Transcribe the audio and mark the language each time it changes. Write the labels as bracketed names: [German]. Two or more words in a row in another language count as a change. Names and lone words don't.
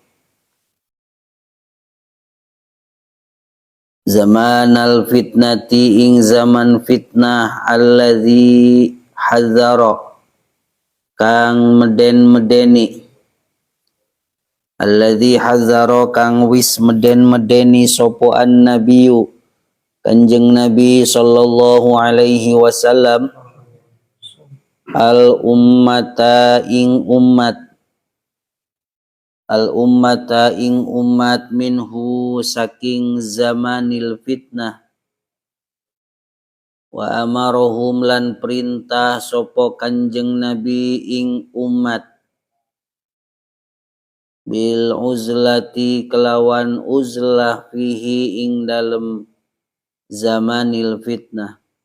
[Arabic] zaman al fitnati [Javanese] ing zaman fitnah [Arabic] alladzi hadzara [Javanese] kang meden-medeni [Arabic] alladzi hadzara [Javanese] kang wis meden-medeni sapa an-nabiyyu Kanjeng Nabi [Arabic] sallallahu alaihi wasallam al ummata [Javanese] ing umat minhu saking zamanil fitnah [Arabic] wa amarahum [Javanese] lan perintah sapa Kanjeng Nabi ing umat [Arabic] bil uzlati [Javanese] kelawan uzlah fihi ing dalem zamanil fitnah.